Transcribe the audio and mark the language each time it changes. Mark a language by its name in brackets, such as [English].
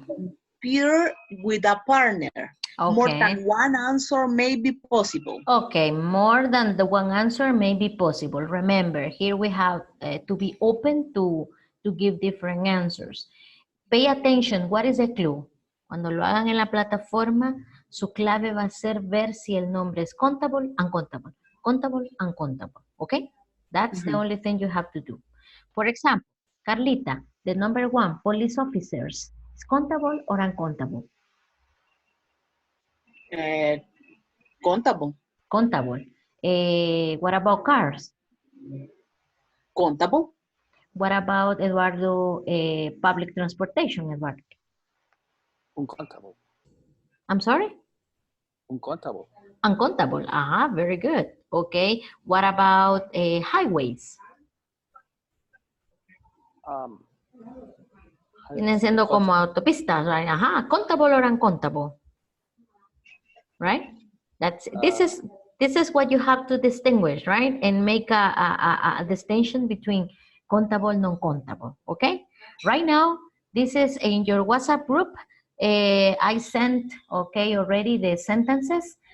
[English] Then compare with a partner. Okay. More than one answer may be possible. Okay, more than the one answer may be possible. Remember, here we have to be open to give different answers. Pay attention, what is the clue? [Spanish] Cuando lo hagan en la plataforma, su clave va a ser ver si el nombre es countable, uncountable. [English] Countable, uncountable, okay? That's the only thing you have to do. For example, Carlita, the number 1, police officers, is countable or uncountable? Countable. Countable. What about cars? Countable. What about, Eduardo, public transportation, Eduardo? Uncountable. I'm sorry? Uncountable. Uncountable. Very good. Okay. What about highways? [Spanish] Vienen siendo como autopistas, [English] right? Countable or uncountable? Right? That's this is what you have to distinguish, right? And make a distinction between countable and non-countable, okay? Right now, this is in your WhatsApp group. I sent, okay, already the sentences.